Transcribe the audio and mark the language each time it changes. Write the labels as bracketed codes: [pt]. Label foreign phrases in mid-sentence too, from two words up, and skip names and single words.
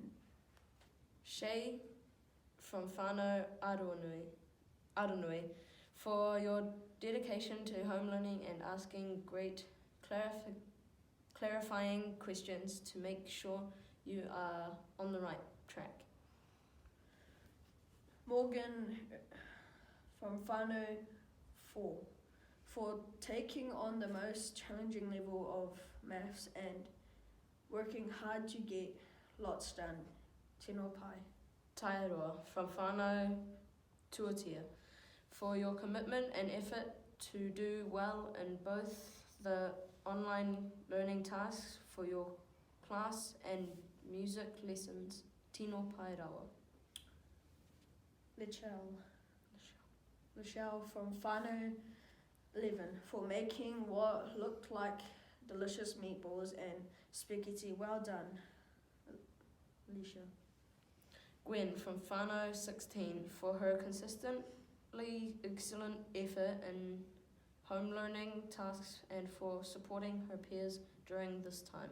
[en] Shay from whānau Aronui, for your dedication to home learning and asking great clarifying questions to make sure you are on the right track. Morgan from whānau 4, for taking on the most challenging level of maths and working hard to get lots done. [mi] Tēnā pai. [en] Taiaroa from whānau Tuatia, for your commitment and effort to do well in both the online learning tasks for your class and music lessons. [mi] Tino pai rawa. [en] Michelle from whānau 11, for making what looked like delicious meatballs and spaghetti. Well done, Alicia. Gwen from whānau 16, for her consistently excellent effort in home learning tasks and for supporting her peers during this time.